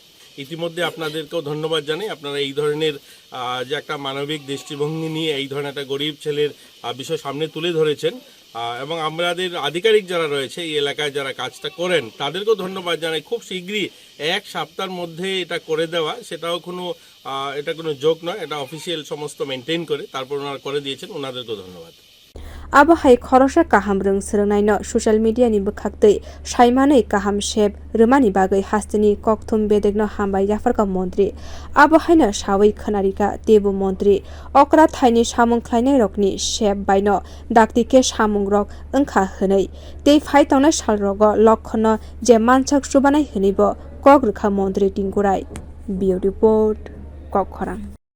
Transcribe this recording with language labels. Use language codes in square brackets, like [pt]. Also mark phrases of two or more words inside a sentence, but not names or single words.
[bn] ইতিমধ্যে আপনাদেরকেও ধন্যবাদ জানাই, আপনারা এই ধরনের যে একটা মানবিক দৃষ্টিভঙ্গি নিয়ে এই ধরনের একটা গরিব ছেলের বিষয় সামনে তুলে ধরেছেন এবং আমাদের আধিকারিক যারা রয়েছে এই এলাকায় যারা কাজটা করেন তাদেরকেও ধন্যবাদ জানাই। খুব শীঘ্রই 1 সপ্তাহের মধ্যে এটা করে দেওয়া, সেটাও এটা কোনো জোক নয়, এটা অফিসিয়াল সমস্ত মেনটেন করে তারপর ওনারা করে দিয়েছেন, ওনাদেরকেও ধন্যবাদ। [trp] Abahai khorok kaham rwngswrung no [en] social media [trp] ni bwkhaktwi saimanei kaham shep rwmani bagai haste ni kokthum bedekno hambai yafarka montri abahai no sawai khwnarika tebu montri okra thaini samung khlainai rokni shep baino daktike samung rok wngkha hwnei tei phai tongnai salrogo Lakhan no je manchak subanai hwnibo kok rwkha montri Tinku Bureau report Khorok